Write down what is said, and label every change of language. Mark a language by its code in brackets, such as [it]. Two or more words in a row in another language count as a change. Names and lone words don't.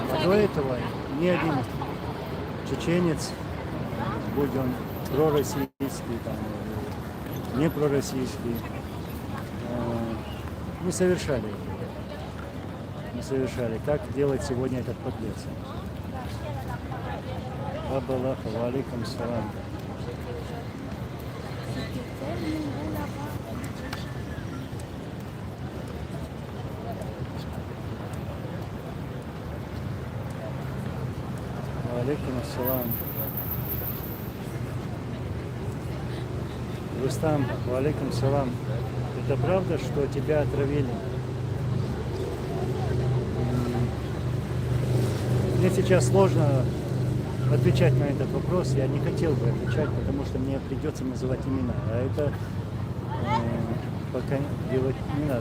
[ru] А до этого ни один чеченец, будь он пророссийский, там, не пророссийский, не совершали этого. Не совершали. Как делает сегодня этот подлец? [ar] أبا الله، وعليكم سلام. وعليكم السلام. Рустам, وعليكم سلام. [ru] Это правда, что тебя отравили? Мне сейчас сложно отвечать на этот вопрос. Я не хотел бы отвечать, потому что мне придется называть имена. А это пока делать не надо.